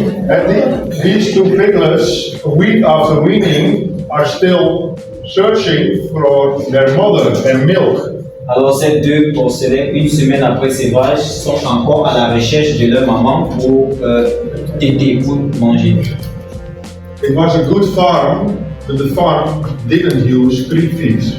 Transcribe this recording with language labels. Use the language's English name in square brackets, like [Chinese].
[English] And these two piglets, a week after weaning, are still searching for their mother and milk. [French] Alors ces deux porcelets, une semaine après sévrage, sont encore à la recherche de leur maman pour téter, pour manger. [English] It was a good farm, but the farm didn't use creep feed.